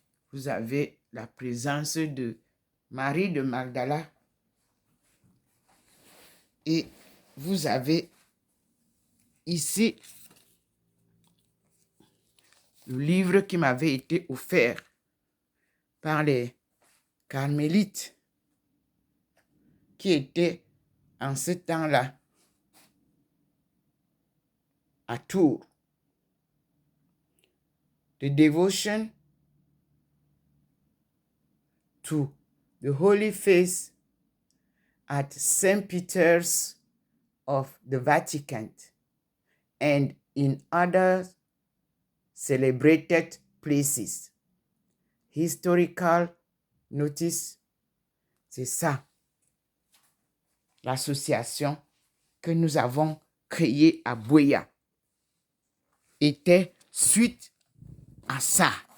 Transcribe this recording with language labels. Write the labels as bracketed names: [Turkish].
[French] Vous avez la présence de Marie de Magdala et vous avez ici le livre qui m'avait été offert par les carmélites qui étaient en ce temps-là à Tours. [English] The Devotion to the Holy Face at St. Peter's of the Vatican and in other celebrated places. [French] Historical Notice, c'est ça. L'association que nous avons créée à Buea était suite à ça.